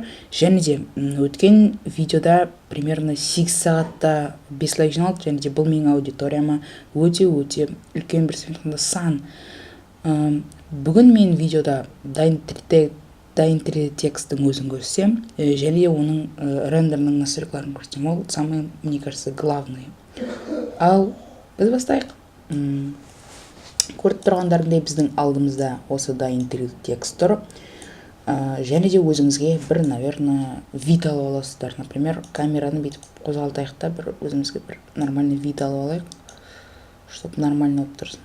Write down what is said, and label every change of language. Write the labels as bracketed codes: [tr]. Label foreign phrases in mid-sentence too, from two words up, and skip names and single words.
[kk] Және де өткен видеода примерно 8 сағатта 5 лайк жиналды. Және де бұл менің аудиторияма өте үлкен бір сан. Бүгін мен видеода дайын 3D текстің өзін көрсем, және де оның рендерінің настройкаларын көрсем. [ru] Ол самый, мне кажется, главный. [kk] Ал біз бастайық. Көріп тұрғандарындай біздің алдымызда осы дайын 3D текст тұр. Және де өзіңізге бір, наверное, вид алып аласыздар. Например, камераны бүйтіп қозғалтайық та бір өзімізге бір [ru] нормальный вид [kk] алып алайық, [ru] чтобы нормально [kk] болып тұрсын.